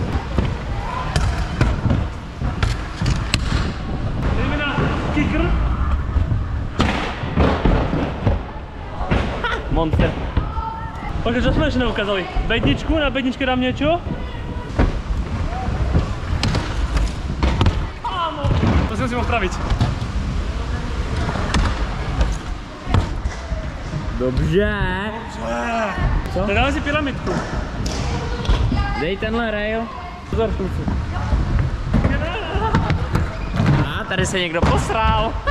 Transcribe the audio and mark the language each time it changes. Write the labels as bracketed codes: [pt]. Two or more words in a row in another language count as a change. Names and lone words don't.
[sk] Ideme na kicker. Monster. Počkaj, čo sme ešte neukázali? Bedničku, na bedničke dám niečo. Áno. To si musím opraviť. [cs] Dobře. Co? Tak dáme si pyramidku. Dej tenhle rail. Pozor, kluci. A tady se někdo posral.